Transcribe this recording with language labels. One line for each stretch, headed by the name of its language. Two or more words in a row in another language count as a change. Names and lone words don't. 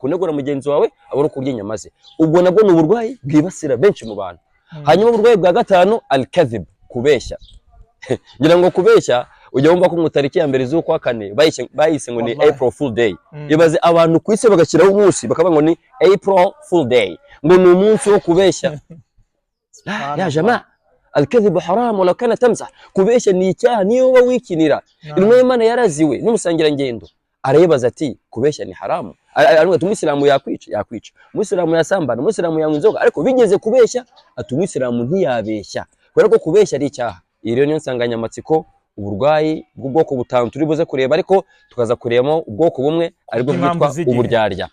Kinyarwanda: Kunegura mugenzi wawe aba ari kurya inyama ze. Ubwo nabwo ni uburwayi bwibasira benshi mu bantu. Hanyuma uburwayi bwa gatanu al-kadhib, kubeshya. Ngira ngo kubeshya ujya wumva ko mu tariki ya mbere z'ukwa kane bayise ngo ni
English: April Fool Day.
Kinyarwanda: Ibaze abantu ku isi bagashyiraho umunsi bakavuga ngo ni
English: April Fool Day,
Kinyarwanda: ngo ni umunsi wo kubeshya.
Arabic: يا جماعة، الكذب حرام ولو كان تمزح.
Kinyarwanda: Kubeshya ni icyaha niyo wowe wikinira. Intumwa y'Imana yaraziwe n'umusangira ngendo arayibaza ati kubeshya ni haramu. Ariko umuyisilamu yakwica, umuyisilamu yasambana, umuyisilamu yanywa inzoga, ariko bigeze kubeshya ati umuyisilamu ntiyabeshya kubera ko kubeshya ari icyaha. Iyi rero niyo nsanganyamatsiko, uburwayi bw'ubwoko butanu turi buze kureba, ariko tukaza kurebamo ubwoko bumwe aribwo bwitwa uburyarya.